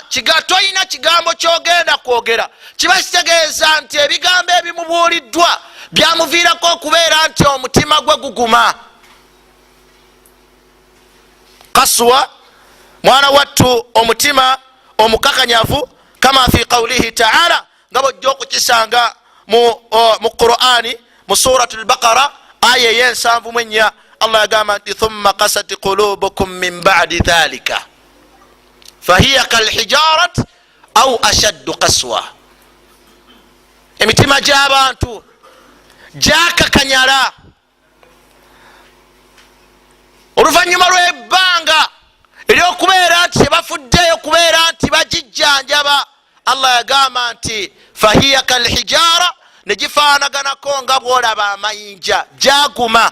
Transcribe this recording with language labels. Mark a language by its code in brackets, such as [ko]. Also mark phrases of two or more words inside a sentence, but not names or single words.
[lg] Toyina kigambo kyogenda kwogera. Kiba kitegeeza nti ebigambo ebimubuuliddwa byamuviirako okubeera nti omutima gwe guguma. Kaswa mwana wattu omutima omukakanyavu, [ar] كما في قوله تعالى, [lg] nga bw'ojja okukisanga mu Qur'ani mu suratul Baqara aya ey'ensanvu Allah yagamba nti [ar] ثم قست قلوبكم من بعد ذلك فهي كالحجارة أو أشد قسوة. [lg] Emitima gy'abantu gyakakanyala oluvannyuma lw'ebbanga ery'okubeera nti tebafuddeyo kubeera nti bagijjanjaba. Allah yagamba nti [ar] فهي كالحجارة, [lg] ne gifaanaganako nga bw'olaba amayinja, gyaguma.